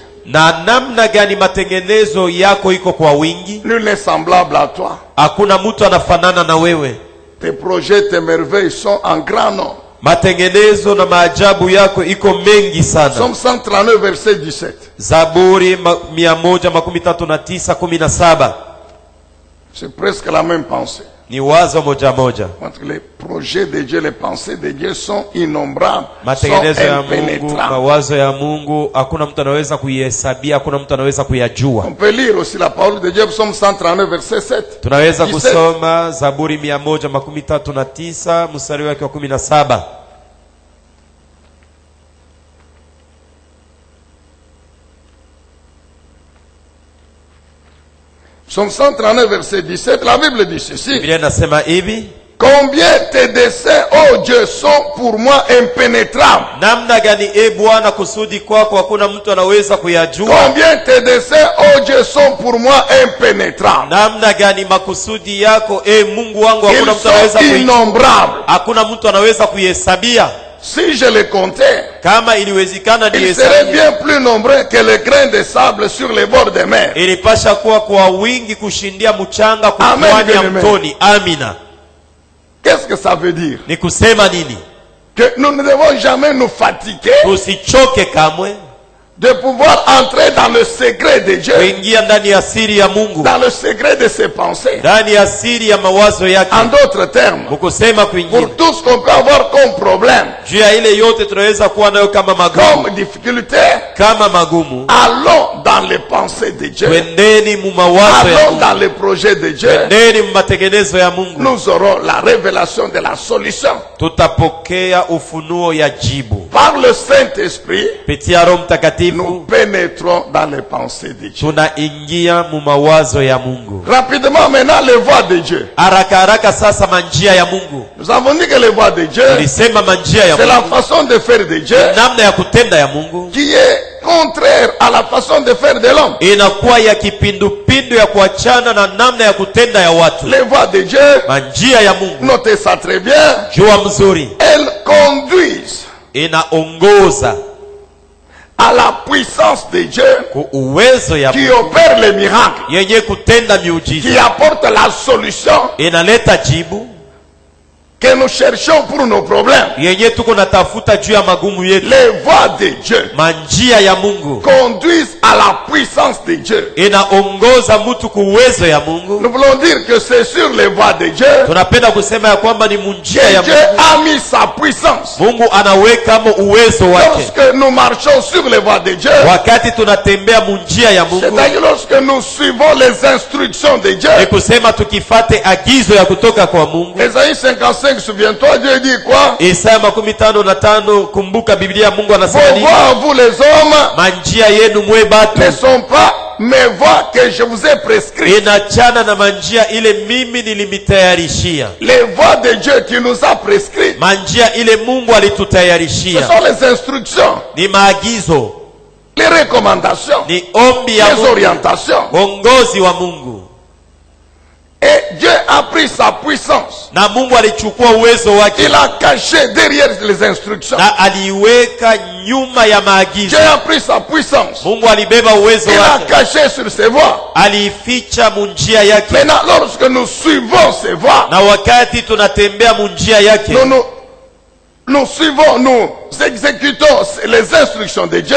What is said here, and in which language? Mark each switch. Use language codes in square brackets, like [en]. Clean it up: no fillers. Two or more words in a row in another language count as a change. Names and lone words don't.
[sw] na namna gani matengenezo yako iko kwa wingi. [fr] Nul n'est semblable à toi. [sw] Hakuna mtu anafanana na wewe. [fr] Tes projets, tes merveilles sont en grand nombre. [sw] Matengenezo na maajabu yako iko mengi sana. [fr] Psaume 139, verset 17. [sw] Zaburi 139:17. [fr] C'est presque la même pensée. [sw] Ni wazo moja moja. [fr] Entre les projets de Dieu, les pensées de Dieu sont innombrables, sont [sw] Matengenezo ya Mungu, [fr] impénétrables. [sw] mawazo ya Mungu, hakuna mtu anaweza kuihesabia, hakuna mtu anaweza kuyajua. [fr] On peut lire aussi la parole de Dieu, psaume 139, verset 7. [sw] Tunaweza 17. kusoma Zaburi 139 mstari wake wa 17. [fr] Psaume 139, verset 17, la Bible dit ceci. [sw] Biblia inasema hivi: [fr] Combien tes desseins, oh Dieu, sont pour moi impénétrables. [sw] namna gani Bwana kusudi kwako hakuna mtu anaweza kuyajua. [fr] Combien tes desseins, oh Dieu, sont pour moi impénétrables. [sw] Namna gani makusudi yako Mungu wangu hakuna [fr] Ils [sw] mtu anaweza [fr] sont innombrables. [sw] hakuna mtu anaweza kuihesabia. [fr] Si je les comptais, [sw] Kama iliwezekana [fr] ils [sw] ni [fr] seraient bien plus nombreux que les grains de sable sur les bords des mers. [sw] ilipasha kuwa kwa wingi kushindia mchanga Amen, kupwani ya [fr] bien-aimé. [sw] mtoni. Amina. [fr] Qu'est-ce que ça veut dire? [sw] Ni kusema nini? [fr] Que nous ne devons jamais nous fatiguer [sw] Tusichoke kamwe [fr] de pouvoir entrer dans le secret de Dieu, [sw] kuingia ndani ya siri ya Mungu, [fr] dans le secret de ses pensées. [sw] ndani ya siri ya mawazo yake. [fr] En d'autres termes, [sw] Mukusema kwingine, [fr] pour tout ce qu'on peut avoir comme problème, [sw] juu ya ile yote tunaweza kuwa nayo kama magumu, [fr] comme difficulté, [sw] kama magumu, [fr] allons dans les pensées de Dieu. [sw] twendeni mu mawazo ya [fr] Allons [sw] Mungu, [fr] dans les projets de Dieu. [sw] twendeni mu matengenezo ya Mungu. [fr] Nous aurons la révélation de la solution. [sw] Tutapokea ufunuo ya jibu [fr] Par le Saint-Esprit, [sw] pitia Roho [fr] nous [sw] Mtakatifu. [fr] pénétrons dans les pensées de Dieu. [sw] Tunaingia mu mawazo ya Mungu. [fr] Rapidement maintenant, les voies de Dieu. [sw] Haraka haraka sasa manjia ya Mungu. [fr] Nous avons dit que les voies de Dieu, [sw] Tulisema manjia ya [fr] c'est la [sw] Mungu, [fr] façon de faire de Dieu [sw] namna ya kutenda ya Mungu [fr] qui est contraire à la façon de faire de l'homme. [sw] inakuwa ya kipindupindu ya kuachana na namna ya kutenda ya watu. [fr] Les voies de Dieu, [sw] Manjia ya Mungu, [fr] notez ça très bien, [sw] jua mzuri, [fr] elles conduisent [sw] inaongoza [fr] à la puissance de Dieu [sw] ku uwezo ya [fr] qui [sw] Mungu [fr] opère les miracles, [sw] yenye kutenda miujiza, [fr] qui apporte la solution [sw] inaleta jibu [fr] que nous cherchons pour nos problèmes. [sw] yenye tuko natafuta juu ya magumu yetu. [fr] Les voies de Dieu [sw] Manjia ya Mungu [fr] conduisent à la puissance de Dieu. [sw] inaongoza mtu ku uwezo ya Mungu. [fr] Nous voulons dire que c'est sur les voies de Dieu [sw] Tunapenda kusema ya kwamba ni munjia [fr] que [sw] ya [fr] Dieu [sw] Mungu. [fr] a mis sa puissance. [sw] Mungu anaweka mo uwezo wake [fr] Lorsque nous marchons sur les voies de Dieu, [sw] wakati tunatembea munjia ya Mungu. [fr] c'est-à-dire lorsque nous suivons les instructions de Dieu. [sw] Ni kusema tukifate agizo ya kutoka kwa Mungu. [fr] Ésaïe 55, souviens-toi, Dieu dit quoi? [sw] Isaya 55, kumbuka Biblia Mungu [fr] Vos [sw] anasema nini? [fr] voies, vous les hommes, [sw] Manjia yenu mwe batu [fr] ne sont pas mes voies que je vous ai prescrites. [sw] inachana na manjia ile mimi nilimitayarishia. [fr] Les voies de Dieu qui nous a prescrites, [sw] Manjia ile Mungu [fr] ce [sw] alitutayarishia [fr] sont les instructions, [sw] ni maagizo, [fr] les recommandations, [sw] ni ombi ya [fr] les [sw] Mungu, [fr] orientations. [sw] uongozi wa Mungu. [fr] Et Dieu a pris sa puissance. [sw] Na Mungu alichukua uwezo wake [fr] Il a caché derrière les instructions. [sw] na aliweka nyuma ya maagizo. [fr] Dieu a pris sa puissance. [sw] Mungu alibeba uwezo [fr] Il a [sw] wake, [fr] caché sur ses voies. [sw] aliificha munjia yake. [fr] Maintenant, lorsque nous suivons ses voies, [sw] Na wakati tunatembea munjia yake, [fr] nous suivons, nous exécutons les instructions de Dieu.